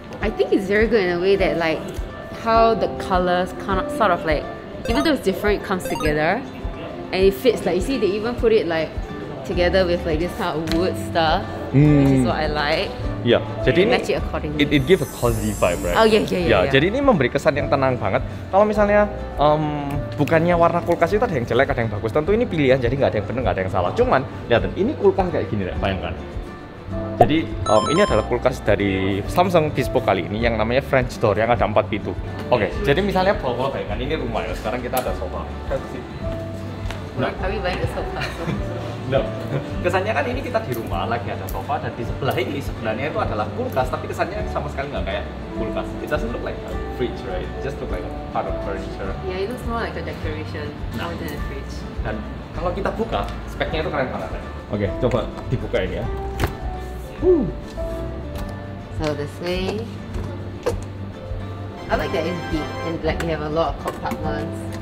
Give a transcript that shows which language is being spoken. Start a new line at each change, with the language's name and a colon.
English: I think it's very good in a way that like how the colors kind of sort of like, even though it's different, it comes together. And it fits, like you see they even put it like together with like this kind of wood stuff, which is what I like.
Indonesian: Ya, jadi ini
English: match it accordingly. It give a cozy vibe, right? Oh yeah.
Indonesian: Jadi ini memberi kesan yang tenang banget. Kalau misalnya bukannya warna kulkas itu ada yang jelek, ada yang bagus. Tentu ini pilihan, jadi nggak ada yang benar, nggak ada yang salah. Cuman lihat, ini kulkas kayak gini, bayangkan. Jadi ini adalah kulkas dari Samsung bespoke kali ini yang namanya French door yang ada 4 pintu. Oke, jadi misalnya bawa bayangkan ini rumah ya. Sekarang kita ada sofa. Nah, kami
English: buying the sofa.
Indonesian: Nah, kesannya kan ini kita di rumah lagi ada sofa, dan di sebelah ini sebenarnya itu adalah kulkas, tapi kesannya sama sekali nggak kayak kulkas.
English: It doesn't look like a fridge, right? It just look like a part of furniture. Yeah, it looks more like a decoration more than a fridge.
Indonesian: Dan kalau kita buka, speknya itu keren banget. Oke, coba dibuka ini ya.
English: So this way, I like that it's deep and like you have a lot of compartments.